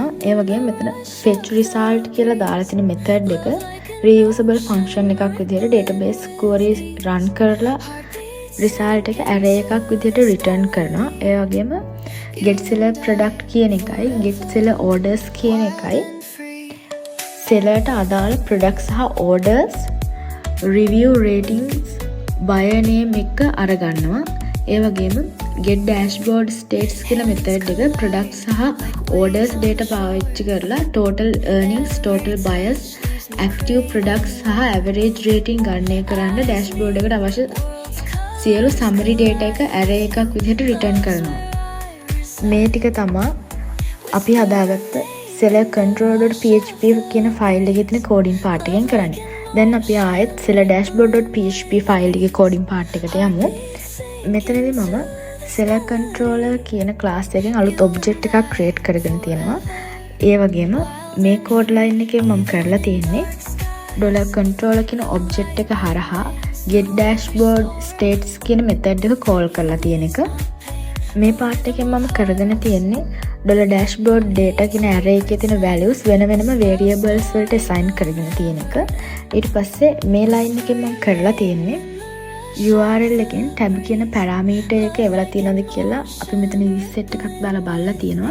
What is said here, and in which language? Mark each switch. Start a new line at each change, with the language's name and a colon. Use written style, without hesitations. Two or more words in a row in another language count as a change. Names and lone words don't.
Sinhala: ඒ වගේම මෙතන
English: fetch result
Sinhala: කියලා දාලා තියෙන method එක
English: reusable function
Sinhala: එකක් විදිහට
English: database queries run
Sinhala: කරලා result එක array එකක් විදිහට return කරනවා. ඒ වගේම
English: get seller product
Sinhala: කියන එකයි
English: get seller orders
Sinhala: කියන එකයි seller ට අදාළ products සහ
English: orders review ratings buyer name
Sinhala: එක අරගන්නවා. ඒ වගේම
English: get dashboard states
Sinhala: කියලා method එක products සහ orders data පාවිච්චි කරලා
English: total earnings, total buyers, active products
Sinhala: සහ
English: average rating
Sinhala: ගණනය කරන්න dashboard එකට අවශ්‍ය සියලු
English: summary data
Sinhala: එක array එකක් විදිහට return කරනවා. මේ ටික තමයි අපි හදාගත්ත
English: seller control.php
Sinhala: කියන ෆයිල් එකේ තියෙන
English: coding part
Sinhala: එකෙන් කරන්නේ. දැන් අපි ආයෙත්
English: seller dashboard.php
Sinhala: ෆයිල් එකේ
English: coding part
Sinhala: එකට යමු. මෙතනදී මම
English: seller controller
Sinhala: කියන class එකෙන් අලුත් object එකක් create කරගෙන තියෙනවා. ඒ වගේම මේ
English: code line
Sinhala: එකෙන් මම කරලා තියෙන්නේ $controller කියන object එක හරහා
English: get dashboard states
Sinhala: කියන method එක call කරලා තියෙන එක. මේ part එකෙන් මම කරගෙන තියෙන්නේ
English: $dashboard data
Sinhala: කියන array එකේ තියෙන values වෙන වෙනම variables වලට assign කරගෙන තියෙන එක. ඊට පස්සේ මේ line එකෙන් මම කරලා තියෙන්නේ URL එකෙන් tab කියන parameter එක එවලා තියෙනවද කියලා අපි මෙතන reset එකක් දාලා බලලා තියෙනවා.